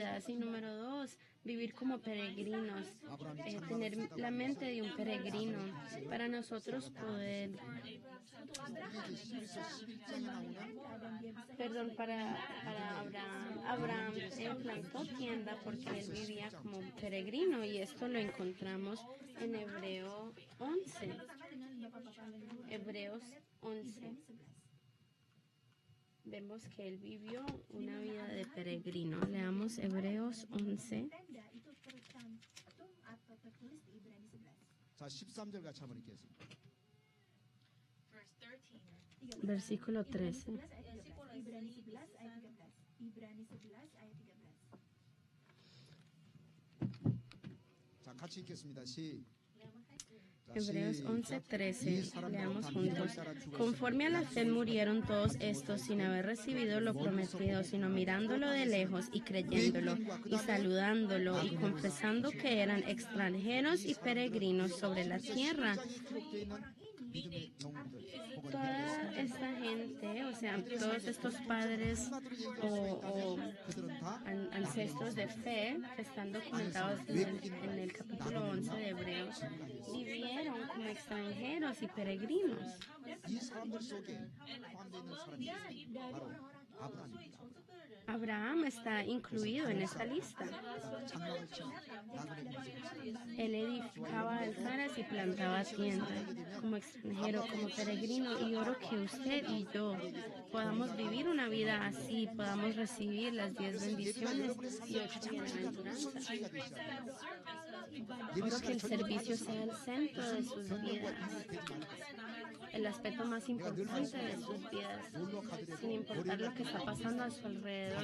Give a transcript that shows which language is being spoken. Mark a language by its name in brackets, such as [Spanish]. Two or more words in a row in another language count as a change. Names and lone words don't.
[Spanish] Y número dos, vivir como peregrinos, tener la mente de un peregrino para nosotros poder, perdón, para Abraham él plantó tienda porque él vivía como un peregrino y esto lo encontramos en Hebreo 11. Hebreos 11. Vemos que él vivió una vida de peregrino. Leamos Hebreos 11. [Indonesian] tenda itu tercantum atau tertulis di Ibrani 11. [Korean] 자 13절 같이 한번 읽겠습니다. [English] Verse 13. [Spanish] Versículo 13. [Indonesian] Ibrani 11 ayat 13. Ibrani 11 ayat 13. [Korean] 자 같이 읽겠습니다. 자 [Spanish] Hebreos 11:13, leamos juntos. Conforme a la fe murieron todos estos sin haber recibido lo prometido, sino mirándolo de lejos y creyéndolo y saludándolo y confesando que eran extranjeros y peregrinos sobre la tierra. Toda esta gente, o sea, todos estos padres o ancestros de fe que están documentados en el capítulo 11 de Hebreos, vivieron como extranjeros y peregrinos. [Korean] 이 사람들 속에 포함되어 있는 사람이 바로 아브라함입니다. [Spanish] Abraham está incluido en esta lista. [Korean] 장막을 치는 나그네 인생. [Spanish] Él edificaba altares y plantaba tiendas como extranjero, como peregrino, y oro que usted y yo podamos vivir una vida así, podamos recibir las 10 bendiciones y 8 bienaventuranzas. Oro que el servicio sea el centro de sus vidas, el aspecto más importante de sus vidas, sin importar lo que está pasando a su alrededor.